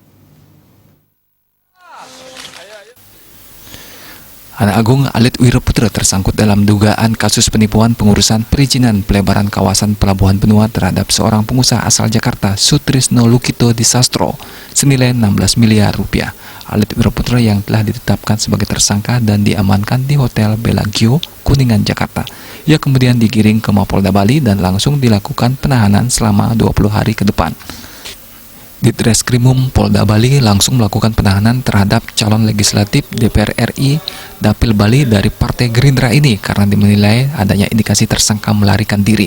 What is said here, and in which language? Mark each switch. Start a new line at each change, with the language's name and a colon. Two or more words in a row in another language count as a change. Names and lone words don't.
Indonesian: Anak Agung Alit Wiraputra tersangkut dalam dugaan kasus penipuan pengurusan perizinan pelebaran kawasan Pelabuhan Benua terhadap seorang pengusaha asal Jakarta, Sutrisno Lukito Disastro, senilai 16 miliar rupiah. Alit Wiraputra yang telah ditetapkan sebagai tersangka dan diamankan di Hotel Bellagio, Kuningan, Jakarta. Ia kemudian digiring ke Mapolda Bali dan langsung dilakukan penahanan selama 20 hari ke depan. Ditreskrimum Polda Bali langsung melakukan penahanan terhadap calon legislatif DPR RI Dapil Bali dari Partai Gerindra ini karena dinilai adanya indikasi tersangka melarikan diri.